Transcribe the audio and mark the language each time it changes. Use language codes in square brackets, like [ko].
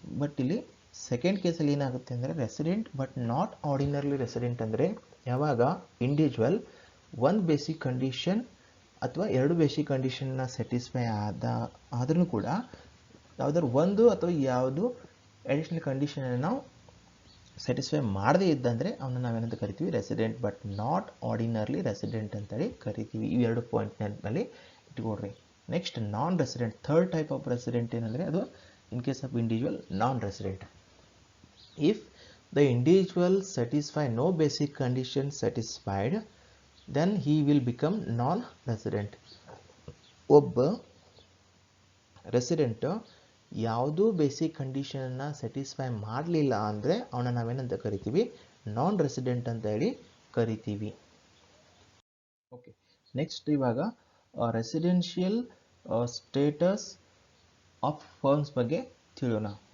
[kn] But ಇಲ್ಲಿ second ಕೇಸಲ್ಲಿ ಏನಾಗುತ್ತೆ ಅಂದರೆ, ರೆಸಿಡೆಂಟ್ ಬಟ್ ನಾಟ್ ಆರ್ಡಿನರ್ಲಿ ರೆಸಿಡೆಂಟ್ ಅಂದರೆ ಯಾವಾಗ ಇಂಡಿವಿಜುವಲ್ 1 ಬೇಸಿಕ್ ಕಂಡೀಷನ್ ಅಥವಾ 2 ಬೇಸಿಕ್ ಕಂಡೀಷನ್ನ ಸ್ಯಾಟಿಸ್ಫೈ ಆದ್ರೂ ಕೂಡ ಯಾವುದಾದ್ರು 1 ಅಥವಾ ಯಾವುದು ಅಡಿಷನಲ್ ಕಂಡೀಷನನ್ನು ನಾವು ಸ್ಯಾಟಿಸ್ಫೈ ಮಾಡದೇ ಇದ್ದಂದರೆ ಅವನ್ನ ನಾವೇನಂತ ಕರಿತೀವಿ, ರೆಸಿಡೆಂಟ್ ಬಟ್ ನಾಟ್ ಆರ್ಡಿನರ್ಲಿ ರೆಸಿಡೆಂಟ್ ಅಂತೇಳಿ ಕರಿತೀವಿ. ಈ 2 ಪಾಯಿಂಟ್ನಲ್ಲಿ ಇಟ್ಕೊಡ್ರಿ. Next non resident, third type of resident ಏನಂದರೆ, ಅದು [en] In case of individual non resident. If the individual satisfy no basic condition satisfied, then he will become non-resident. [kn] ಒಬ್ಬ ರೆಸಿಡೆಂಟ್ ಯಾವುದೂ basic ಕಂಡೀಷನನ್ನು satisfy ಮಾಡಲಿಲ್ಲ ಅಂದರೆ ಅವನ ನಾವೇನಂತ ಕರಿತೀವಿ, ನಾನ್ ರೆಸಿಡೆಂಟ್ ಅಂತ ಹೇಳಿ ಕರಿತೀವಿ. ಓಕೆ, ನೆಕ್ಸ್ಟ್ ಇವಾಗ ರೆಸಿಡೆನ್ಷಿಯಲ್ ಸ್ಟೇಟಸ್ ಆಫ್ ಫರ್ಮ್ಸ್ ಬಗ್ಗೆ ತಿಳಿಯೋಣ.